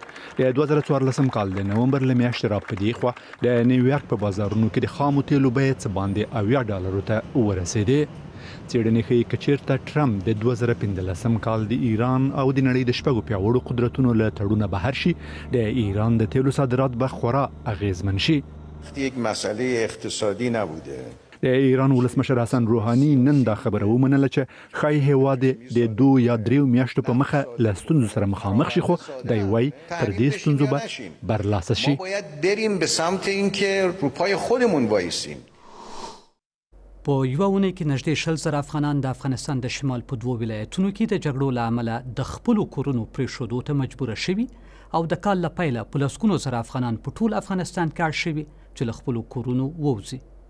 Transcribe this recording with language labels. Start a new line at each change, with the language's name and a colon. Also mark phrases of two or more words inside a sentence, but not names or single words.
Pashto: د 2014 کال د نومبر له میاشتې را په دې خوا د نیویارک په بازارونو کې د خامو تیلو بیې څه باندې $80 ته ورسېدې. څېړنې ښیي که چېرته ټرمپ د 2015 کال د ایران او د نړۍ د 6 پیاوړو قدرتونو له تړونه بهر شي، د ایران د تیلو صادرات به خورا اغیزمن شي.
Persian: یک مسئله اقتصادی نبوده.
Pashto: د ایران ولسمشر حسن روحانی نن دا خبره ومنله چې ښایي هیواد د 2 یا 3 میاشتو په مخه له ستونزو سره مخامخ شي، خو دی وایي تر دې ستونزو به برلاسه شي.
Persian: ما باید بریم به سمت اینکه رو پای خودمون وایسیم.
Pashto: په یوه اونۍ کې نږدې 20,000 افغانان د افغانستان د شمال په 2 ولایتونو کې د جګړو له امله د خپلو کورونو پرېښودو ته مجبوره شوي او د کال له پیله په لسګونو زره افغانان په ټول افغانستان کې اړ شوي چې له خپلو کورونو ووځي.